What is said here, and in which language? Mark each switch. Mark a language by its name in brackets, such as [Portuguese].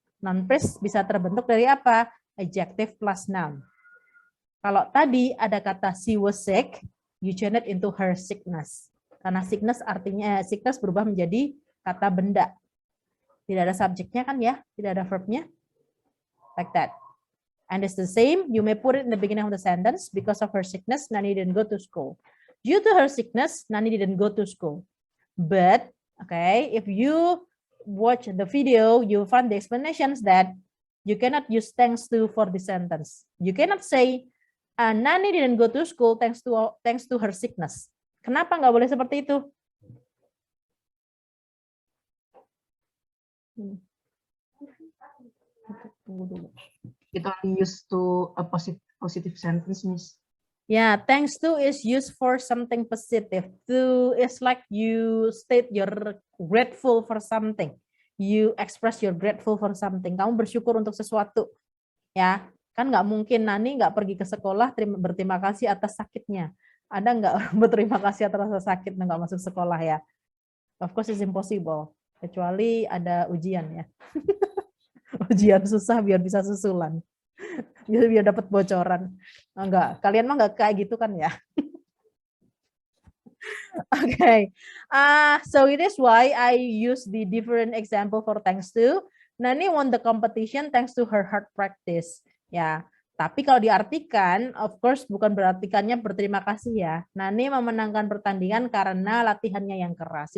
[Indonesian] Non-phrase bisa terbentuk dari apa? [English] Adjective plus noun. [Indonesian] Kalau tadi ada kata [English] she was sick, [Indonesian] you change it into [English] her sickness. [Indonesian] Karena sickness artinya sickness berubah menjadi kata benda. Tidak ada subjeknya kan ya, tidak ada verbnya. [English] Like that. And it's the same, you may put it in the beginning of the sentence, because of her sickness, Nani didn't go to school. Due to her sickness, Nani didn't go to school. But, okay, if you watch the video, you find the explanations that you cannot use thanks to for the sentence. You cannot say, Nani didn't go to school thanks to her sickness. [Indonesian] Kenapa nggak boleh seperti itu? [English] It only used to a positive sentence, Miss. Yeah, thanks to is used for something positive. To is like you state you're grateful for something. You express you're grateful for something. [Indonesian] Kamu bersyukur untuk sesuatu. Ya, kan nggak mungkin Nani nggak pergi ke sekolah berterima kasih atas sakitnya. Ada nggak orang berterima kasih atas rasa sakit nggak masuk sekolah ya? [English] Of course it's impossible. [Indonesian] Kecuali ada ujian ya. Ujian susah biar bisa susulan. Biar dapat bocoran. Enggak, kalian mah nggak kayak gitu kan ya? [English] Okay. So it is why I use the different example for thanks to. Nani won the competition thanks to her hard practice. [Indonesian] Ya, tapi kalau diartikan, [English] of course [Indonesian] bukan berartikannya berterima kasih ya. Nani memenangkan pertandingan karena latihannya yang keras.